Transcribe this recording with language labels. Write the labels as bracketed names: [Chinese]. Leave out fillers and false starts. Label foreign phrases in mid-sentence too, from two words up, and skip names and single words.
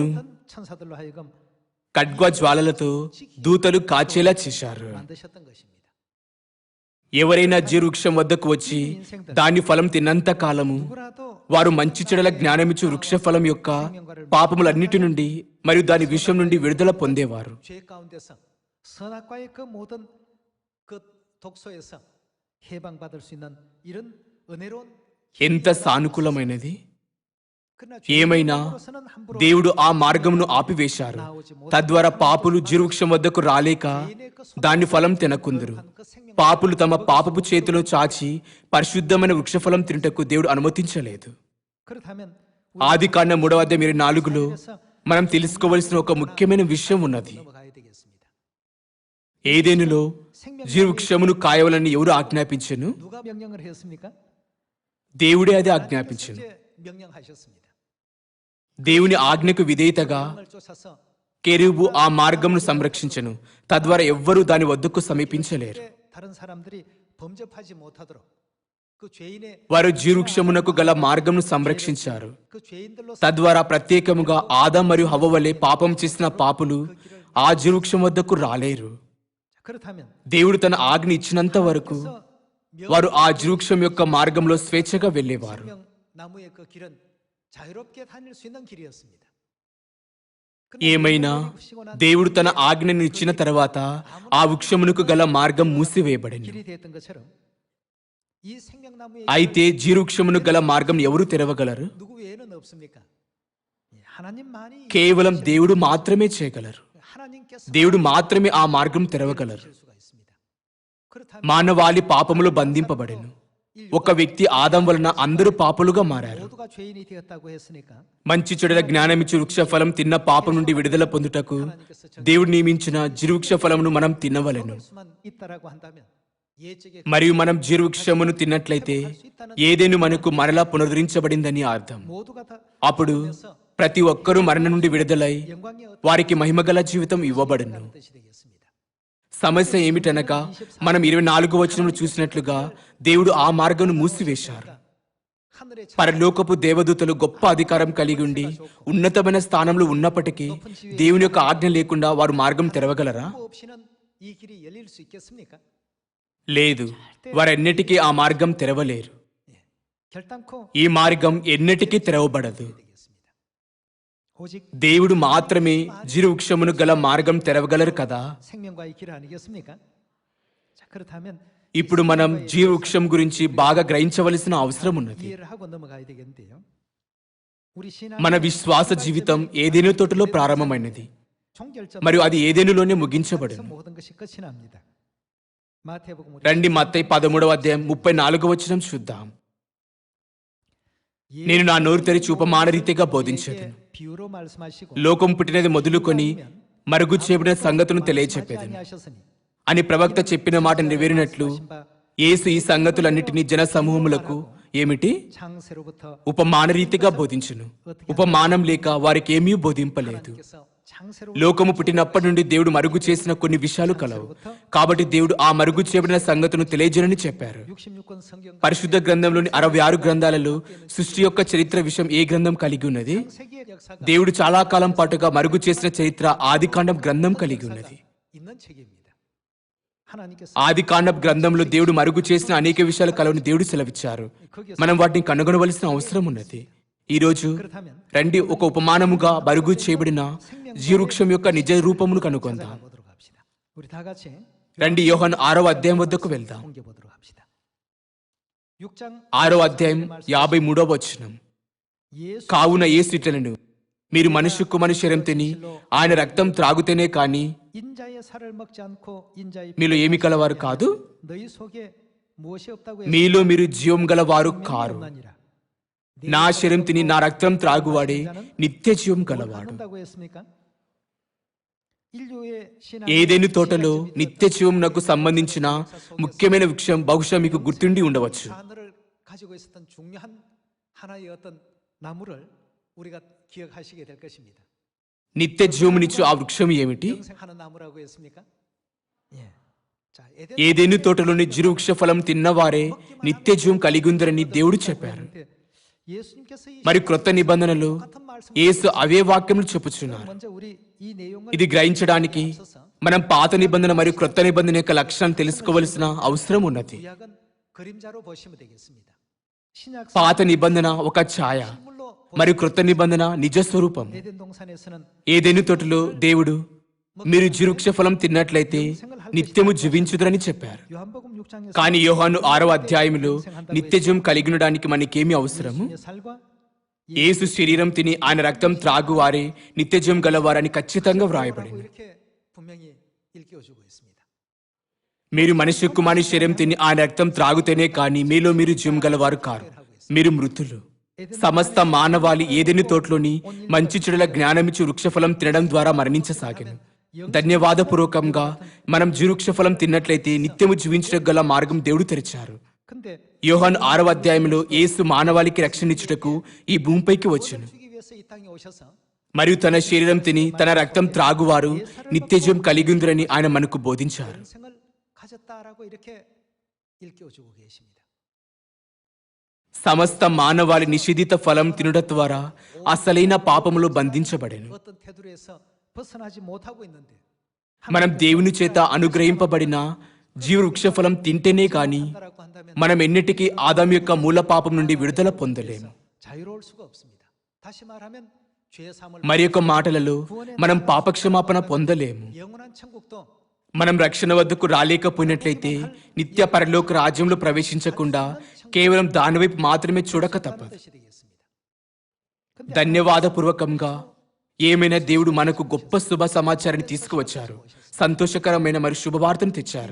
[Korean] 천사들로 하여금 [Telugu] ఖడ్గజ్వాలలతో దూతలు కాచేలా చేశారు. [Korean] 만드셨던 것입니다. [Telugu] ఎవరైనా జీవవృక్షం వద్దకు వచ్చి దాని ఫలం తిన్నంత కాలము [Korean] 누구라도 [Telugu] వారు మంచి చెడుల జ్ఞానమిచ్చు వృక్ష ఫలం యొక్క పాపములన్నిటి నుండి మరియు దాని విషయం నుండి విడుదల పొందేవారు. [Korean] 죄 가운데서 선악과의 그 모든 그 독소에서 해방받을 수 있는 이런 은혜로운 [Telugu] ఎంత సానుకూలమైనది! [Korean] 그러나 [Telugu] ఏమైనా [Korean] 죄인으로서는 함부로 [Telugu] దేవుడు ఆ మార్గమును ఆపివేశారు. తద్వారా పాపులు జీవవృక్షం వద్దకు రాలేక దాని ఫలం తినకుందురు. పాపులు తమ పాపపు చేతిలో చాచి పరిశుద్ధమైన వృక్షఫలం తినుటకు దేవుడు అనుమతించలేదు. [Korean] 그렇다면 [Telugu] ఆదికాండం 3:24లో మనం తెలుసుకోవలసిన ఒక ముఖ్యమైన విషయం ఉన్నది. [Korean] 넘어가야 되겠습니다. [Telugu] ఏదెనులో జీవవృక్షమును కాయవలని ఎవరు ఆజ్ఞాపించెను? [Korean] 누가 명령을 했습니까? [Telugu] దేవుడే అది ఆజ్ఞాపించెను. [Korean] 하나님께서 명령하셨습니다. [Telugu] దేవుని ఆజ్ఞకు విధేయతగా [Korean] 을 쫓아서 [Telugu] కెరూబు ఆ మార్గమును సంరక్షించెను. తద్వారా ఎవ్వరూ దాని వద్దకు సమీపించలేరు. [Korean] 다른 사람들이 범접하지 못하도록 그 죄인의 [Telugu] వారు జీవవృక్షమునకు గల మార్గమును సంరక్షించారు. [Korean] 그 죄인들로 [Telugu] తద్వారా ప్రత్యేకముగా ఆదాం మరియు హవ్వ వలె పాపం చేసిన పాపులు ఆ జీవవృక్షం వద్దకు రాలేరు. [Korean] 그렇다면 [Telugu] దేవుడు తన ఆజ్ఞ ఇచ్చినంత వరకు వారు ఆ జీవవృక్షం యొక్క మార్గంలో స్వేచ్ఛగా వెళ్ళేవారు. [Korean] 생명 나무의 그 길은 자유롭게 다닐 수 있는 길이었습니다. [Telugu] ఏమైనా దేవుడు తన ఆజ్ఞను ఇచ్చిన తర్వాత ఆ వృక్షమునకు గల మార్గం మూసివేయబడింది. [Korean] 길이 됐던 것처럼 이 생명나무의 [Telugu] అయితే జీవవృక్షమును గల మార్గం ఎవరు తెరవగలరు? [Korean] 누구 외에는 없습니까? 예, 하나님만이 [Telugu] కేవలం దేవుడు మాత్రమే చేయగలరు. [Korean] 하나님께서 [Telugu] దేవుడు మాత్రమే ఆ మార్గం తెరవగలరు. [Korean] 실 수가 있습니다. 그렇다면 [Telugu] మానవాళి పాపములో బంధింపబడెను. ఒక వ్యక్తి ఆదాం వలన అందరూ పాపులుగా మారారు. [Korean] 모두가 죄인이 되었다고 했으니까 [Telugu] మంచి చెడుల జ్ఞానమిచ్చు వృక్ష ఫలం తిన్న పాపం నుండి విడుదల పొందుటకు దేవుడు నియమించిన జీవవృక్ష ఫలమును మనం తినవలెను. [Korean] 먹을 수만 있다라고 한다면 예적의 [Telugu] మరియు మనం జీవవృక్షమును తిన్నట్లయితే ఏదేను మనకు మరలా పునరుద్ధరించబడిందని అర్థం. [Korean] 모두가 다 [Telugu] అప్పుడు ప్రతి ఒక్కరూ మరణం నుండి విడుదలై [Korean] 영광의 어떤 [Telugu] వారికి మహిమగల జీవితం ఇవ్వబడును. [Korean] 뜻이 되겠습니다. [Telugu] సమస్య ఏమిటనగా మనం 24వ వచనంలో చూసినట్లుగా దేవుడు ఆ మార్గమును మూసివేశారు. [Korean] 하늘의 [Telugu] పరలోకపు దేవదూతలు గొప్ప అధికారం కలిగి ఉండి ఉన్నతమైన స్థానంలో ఉన్నప్పటికీ దేవుని యొక్క ఆజ్ఞ లేకుండా వారు మార్గం తెరవగలరా? [Korean] 창고 없이는 이 길이 열릴 수 있겠습니까? [Telugu] లేదు, వారెన్నటికీ ఆ మార్గం తెరవలేరు. [Korean] 결단코 [Telugu] ఈ మార్గం ఎన్నటికీ తెరవబడదు. [Korean] 되겠습니다. 오직 [Telugu] దేవుడు మాత్రమే జీవవృక్షమును గల మార్గం తెరవగలరు కదా. [Korean] 생명과의 길 아니겠습니까? 자, 그렇다면 [Telugu] ఇప్పుడు మనం జీవవృక్షం గురించి బాగా గ్రహించవలసిన అవసరం ఉన్నది. [Korean] 이해를 하고 넘어가야 되겠는데요. 우리 신앙 [Telugu] మన విశ్వాస జీవితం ఏదేను తోటలో ప్రారంభమైనది [Korean] 종결점 [Telugu] మరియు అది ఏదేనులోనే ముగించబడింది. [Korean] 모든 것이 끝이 납니다. 마태복음 우리 [Telugu] రండి మత్తయి 13:34 చూద్దాం. నేను నా నోరు తెరిచి ఉపమాన రీతిగా బోధించేదను. [Korean] 비유로 말씀하시고 [Telugu] లోకం పుట్టినది మొదలుకొని మరుగు చేయబడిన సంగతులను తెలియచెప్పేదను [Korean] 하셨으니 [Telugu] అని ప్రవక్త చెప్పిన మాట నెరవేరినట్లు యేసు ఈ సంగతులన్నిటినీ జన సమూహములకు ఏమిటి [Korean] 창세로부터 [Telugu] ఉపమాన రీతిగా బోధించును. ఉపమానం లేక వారికి ఏమీ బోధింపలేదు. [Korean] 하나님께서 창세로 [Telugu] లోకము పుట్టినప్పటి నుండి దేవుడు మరుగు చేసిన కొన్ని విషయాలు కలవు. కాబట్టి దేవుడు ఆ మరుగు చేయబడిన సంగతును తెలియజేయని చెప్పారు. [Korean] 66권 성경 [Telugu] పరిశుద్ధ గ్రంథంలోని 66 గ్రంథాలలో సృష్టి యొక్క చరిత్ర విషయం ఏ గ్రంథం కలిగి ఉన్నది? [Korean] 세계의 역사가 [Telugu] దేవుడు చాలా కాలం పాటుగా మరుగు చేసిన చరిత్ర ఆదికాండం గ్రంథం కలిగి ఉన్నది. [Korean] 있는 책입니다. 하나님께서 [Telugu] ఆదికాండం గ్రంథంలో దేవుడు మరుగు చేసిన అనేక విషయాలు కలవని దేవుడు సెలవిచ్చారు. మనం వాటిని కనుగొనవలసిన అవసరం ఉన్నది. ఈ రోజు [Korean] 그렇다면 [Telugu] రండి ఒక ఉపమానముగా మరుగు చేయబడిన జీవవృక్షం యొక్క నిజ రూపమును కనుగొందాం. [Korean] 보도록 합시다. 우리 다 같이 [Telugu] రండి యోహాను 6వ అధ్యాయం వద్దకు వెళ్దాం. [Korean] 공개 보도록 합시다. 6장 [Telugu] 6వ అధ్యాయం 53వ వచనం. [Korean] 예수 [Telugu] కావున యేసు ఇట్లనెను, మీరు మనుష్య కుమారుని శరీరం తిని ఆయన రక్తం త్రాగుతేనే కాని [Korean] 인자의 살을 먹지 않고 인자의 [Telugu] మీలో ఏమి కలవారు కాదు, [Korean] 너희 속에 무엇이 없다고 [Telugu] మీలో మీరు జీవం గలవారు కారు. [Korean] 없나니라. [Telugu] నా శరీరం తిని నా రక్తం త్రాగువాడే నిత్య జీవం గలవాడు. [Korean] 한다고 했습니까? 인류의 신앙 [Telugu] ఏదెను తోటలో నిత్య జీవమునకు సంబంధించిన ముఖ్యమైన వృక్షం బహుశా మీకు గుర్తుండి ఉండవచ్చు. [Korean] 하늘을 가지고 있었던 중요한 하나의 어떤 나무를 우리가 기억하시게 될 것입니다. [Telugu] నిత్య జీవమునిచ్చు ఆ వృక్షం ఏమిటి? [Korean] 영생하는 나무라고 했습니까? 예. 자, [Telugu] ఏదెను తోటలోని జీవవృక్ష ఫలం తిన్నవారే నిత్య జీవం కలిగి ఉందరని దేవుడు చెప్పారు. [Korean] 예수님께서 이 [Telugu] మరి క్రొత్త నిబంధనలు [Korean] 같은 말씀 [Telugu] యేసు అవే వాక్యములు చెప్పుచున్నారు. [Korean] 먼저 우리 이 내용을 [Telugu] ఇది గ్రహించడానికి మనం పాత నిబంధన మరియు క్రొత్త నిబంధన యొక్క లక్ష్యాన్ని తెలుసుకోవలసిన అవసరం ఉన్నది. [Korean] 구약은 그림자로 보시면 되겠습니다. 신약 [Telugu] పాత నిబంధన ఒక ఛాయ [Korean] 실물로 [Telugu] మరియు క్రొత్త నిబంధన నిజ స్వరూపం. [Korean] 에덴 동산에서는 [Telugu] ఏదెను తోటలో దేవుడు మీరు జీవవృక్ష ఫలం తిన్నట్లయితే నిత్యము జీవించుదురని చెప్పారు. [Korean] 요한복음 6장에서 [Telugu] కానీ యోహాను 6వ అధ్యాయంలో నిత్య జీవం కలిగి ఉండడానికి మనకేమి అవసరము? [Korean] 살과 [Telugu] యేసు శరీరం తిని ఆయన రక్తం త్రాగువారే నిత్యజీవం గలవారని ఖచ్చితంగా [Korean] 라고 [Telugu] వ్రాయబడింది. [Korean] 이렇게 분명히 일깨워주고 있습니다. [Telugu] మీరు మనిషి కుమారుని శరీరం తిని ఆయన రక్తం త్రాగుతేనే కానీ మీలో మీరు జీవం గలవారు కారు, మీరు మృతులు. సమస్త మానవాళి ఏదెని తోటలోని మంచి చెడుల జ్ఞానమిచ్చు వృక్షఫలం తినడం ద్వారా మరణించసాగాను. ధన్యవాదపూర్వకంగా మనం జీవృక్షఫలం తిన్నట్లయితే నిత్యము జీవించడం గల మార్గం దేవుడు తెరిచారు. [Korean] 근데 [Telugu] యోహాను 6వ అధ్యాయంలో యేసు మానవాళికి రక్షణిచ్చుటకు ఈ భూమిపైకి వచ్చెను. [Korean] 주기 위해서 이 땅에 오셔서 [Telugu] మరియు తన శరీరం తిని తన రక్తం త్రాగువారు నిత్యజీవం కలిగిందురని ఆయన మనకు బోధించారు. [Korean] 영생을 가졌다라고 이렇게 일깨워주고 계십니다. [Telugu] సమస్త మానవాళి నిషేధిత ఫలం తినుట ద్వారా అసలైన పాపములో బంధించబడెను. [Korean] 어떤 테두리에서 벗어나지 못하고 있는데 [Telugu] మనం దేవుని చేత అనుగ్రహింపబడిన జీవవృక్షఫలం తింటేనే కాని [Korean] 한다라고 한다면 [Telugu] మనం ఎన్నిటికీ ఆదాము యొక్క మూల పాపం నుండి విడుదల పొందలేము. [Korean] 자유로울 수가 없습니다. 다시 말하면 죄의 사함을 [Telugu] మరి యొక్క మాటలలో మనం పాపక్షమాపణ పొందలేము. [Korean] 영원한 천국도 [Telugu] మనం రక్షణ వద్దకు రాలేకపోయినట్లయితే నిత్య పరలోక రాజ్యంలో ప్రవేశించకుండా కేవలం దానివైపు మాత్రమే చూడక తప్పదు. [Korean] 뜻이 되겠습니다. [Telugu] ధన్యవాదపూర్వకంగా ఏమైనా దేవుడు మనకు గొప్ప శుభ సమాచారాన్ని తీసుకువచ్చారు. సంతోషకరమైన మరియు శుభవార్తను తెచ్చారు.